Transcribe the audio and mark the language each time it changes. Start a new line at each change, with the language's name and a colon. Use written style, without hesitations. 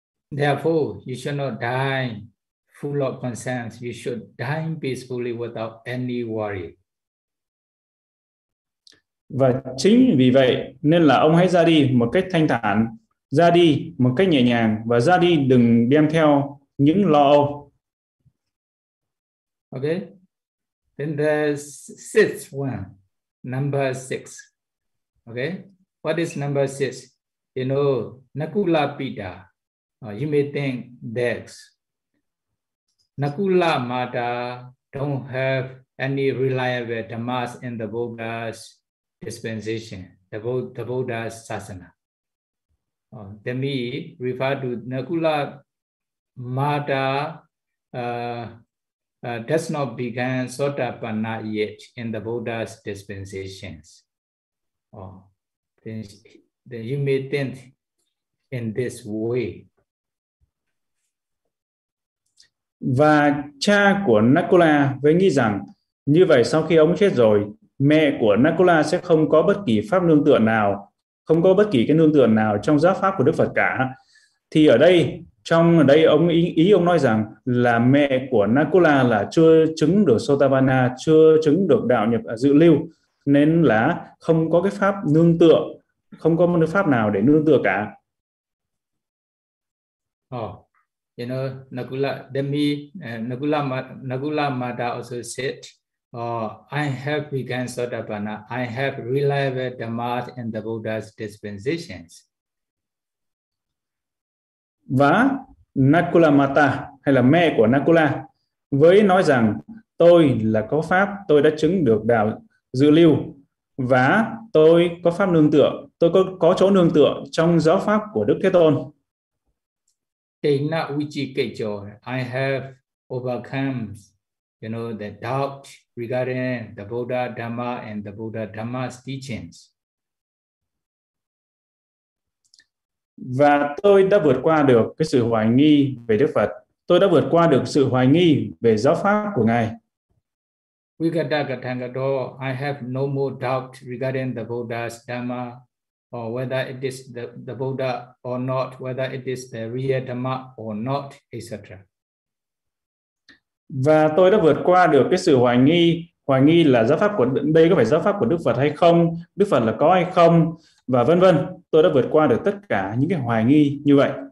English: Therefore, you should not die full of concerns, you should die peacefully without any worry.
Vietnamese: Và chính vì vậy nên là ông hãy ra đi một cách thanh thản, ra đi một cách nhẹ nhàng và ra đi đừng đem theo những lo âu.
English: Okay. Then the sixth one, number six. Okay. What is number six? You know, Nakula Pita. You may think that Nakula Mata don't have any reliable dhammas in the Buddha's dispensation, the Buddha's sasana. The me refer to Nakula Mata does not begin Sotapanna yet in the Buddha's dispensations. Then you may think in this way.
Vietnamese: Và cha của Nakula với nghĩ rằng như vậy sau khi ông chết rồi, mẹ của Nakula sẽ không có bất kỳ pháp nương tựa nào, không có bất kỳ cái nương tựa nào trong giáo pháp của Đức Phật cả. Thì ở đây, trong ở đây ông ý ông nói rằng là mẹ của Nakula là chưa chứng được Sotapanna, chưa chứng được đạo nhập dự lưu. nên là không có cái pháp nương tựa, không có một pháp nào để nương tựa cả.
English: You know, Nakula, Demi, Nakula Mata also said, I have begun Sotapanna, I have realized Dhamma and the Buddha's dispensations.
Vietnamese: Và Nakula Mata hay là mẹ của Nakula với nói rằng tôi là có pháp, tôi đã chứng được đạo dự lưu và tôi có pháp nương tựa, tôi có chỗ nương tựa trong giáo pháp của Đức Thế Tôn.
Pali: Tena Vichikecho,
English: I have overcome, you know, the doubt regarding the Buddha Dhamma and the Buddha Dhamma's teachings.
Vietnamese: Và tôi đã vượt qua được cái sự hoài nghi về Đức Phật. Tôi đã vượt qua được sự hoài nghi về giáo pháp của Ngài.
Pali: Vigatagatangato,
English: I have no more doubt regarding the Buddha's Dhamma or whether it is the Buddha or not, whether it is the real Dhamma or not, etc.
Vietnamese: Và tôi đã vượt qua được cái sự hoài nghi là giáo pháp của đây có phải giáo pháp của Đức Phật hay không, Đức Phật là có hay không và vân vân. Tôi đã vượt qua được tất cả những cái hoài nghi như vậy.